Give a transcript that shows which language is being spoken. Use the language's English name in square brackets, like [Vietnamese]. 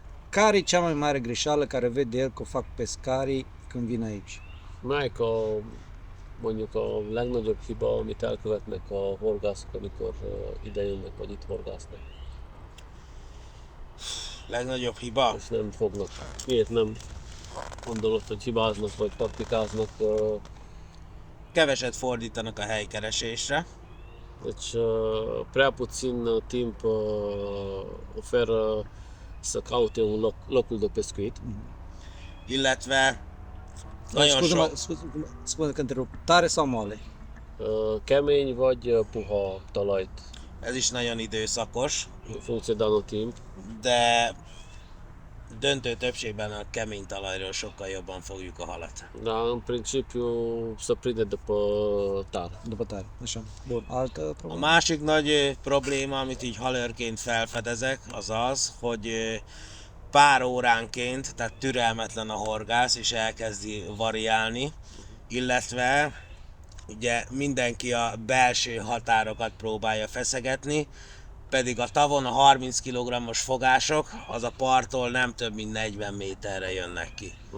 [Romanian] Care e cea mai mare greșeală care vede el că o fac pescarii când vin aici? [Hungarian] Melyik mondjuk a legnagyobb hiba, amit elkövetnek a horgászok, amikor ide jönnek, vagy itt horgásznak? Legnagyobb hiba? És nem fognak. Miért nem gondolod, hogy hibáznak, vagy taktikáznak? Keveset fordítanak a helykeresésre. [Romanian] Deci prea puțin timp oferă să caute un locul de pescuit. [Hungarian] Illetve nagyon sok... [Romanian] Scuze că întrerup. Tare sau moale? [Hungarian] Kemény vagy puha talajt. Ez is nagyon időszakos, [Romanian] În funcție de anotimp. [Hungarian] de döntő többségben a kemény talajról sokkal jobban fogjuk a halat. [Romanian] Dar în principiu se prinde după tar. După tare, așa. Bun, altă [Hungarian] A [Romanian] problemă? [Hungarian] másik nagy probléma, amit így halőrként felfedezek, az az, hogy pár óránként, tehát türelmetlen a horgász, és elkezdi variálni, illetve ugye mindenki a belső határokat próbálja feszegetni, pedig a tavon a 30 kg-os fogások, az a parttól nem több mint 40 méterre jönnek ki.